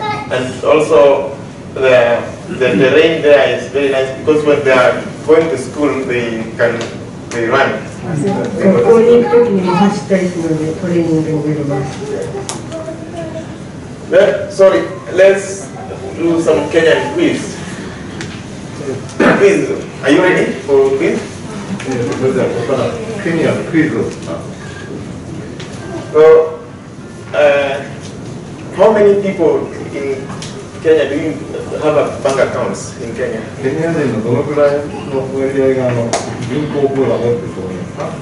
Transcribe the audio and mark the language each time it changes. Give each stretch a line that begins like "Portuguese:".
English: And also, the terrain there is very nice because when they are going to school, they run.
Japanese: 学校に行くときにも走ったりするのでトレーニングになります。
English: Sorry, let's do some Kenyan quiz. Quiz, are you ready for quiz?
Japanese: それではここからケニアのクイズを。
English: So, how many people in Kenya do you have a bank accounts in Kenya?
Japanese: ケニア人のどのくらいの割合が銀行口座を持っていると思いますか？